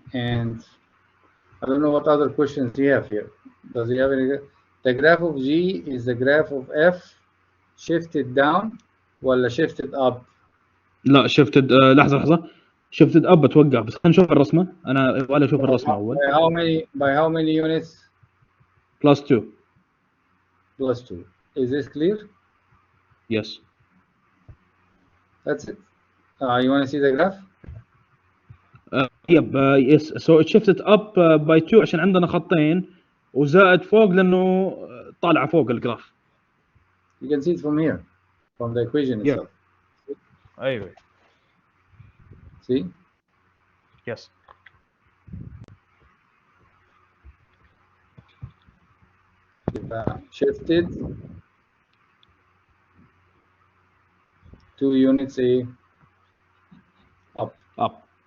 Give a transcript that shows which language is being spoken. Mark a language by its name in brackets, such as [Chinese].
[English] And I don't know what other questions you have here. Does he have any? The graph of G is the graph of F shifted down [Arabic] ولا [English] shifted up? [Arabic] لا [English] shifted. [Arabic] لحظة [English] shifted up [Arabic] بتوقع بس خلينا نشوف الرسمة. أنا ولا أشوف الرسمة أول. [English] By how many units? Plus 2. Plus 2. Is this clear? Yes. That's it. You want to see the graph? Yep. Yes. So it shifted up by 2 [Arabic] عشان عندنا خطين وزائد فوق لأنه طالع فوق الجراف. [English] You can see it from here, from the equation itself. [Arabic] أيوة. [English] See? Yes. Shifted 2 units up.